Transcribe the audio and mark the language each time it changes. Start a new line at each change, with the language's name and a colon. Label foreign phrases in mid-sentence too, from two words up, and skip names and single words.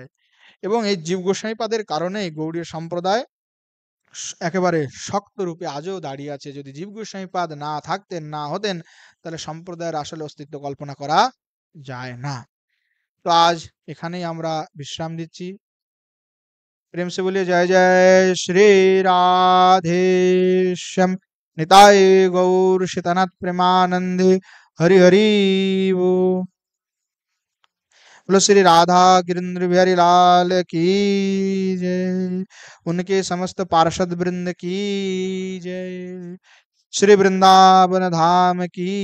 Bangla: এবং এই জীব গোস্বামী পাদের কারণে গৌড়ীয় সম্প্রদায় একেবারে শক্ত রূপে আজও দাঁড়িয়ে আছে। যদি জীব গোস্বামী পাদ না থাকতেন, না হতেন, তাহলে সম্প্রদায়ের আসলে অস্তিত্ব কল্পনা করা যায় না। তো আজ এখানেই আমরা বিশ্রাম দিচ্ছি।
Hindi: प्रेम से बोलिए जय जय श्री राधे श्याम
Bangla: নিতাই গৌর সীতানাথ প্রেমানন্দে হরি হরি বো।
Hindi: बोलो श्री राधा गिरिंद्र बिहारी लाल की जय, उनके समस्त पार्षद वृंद की जय, श्री वृंदावन धाम की जय।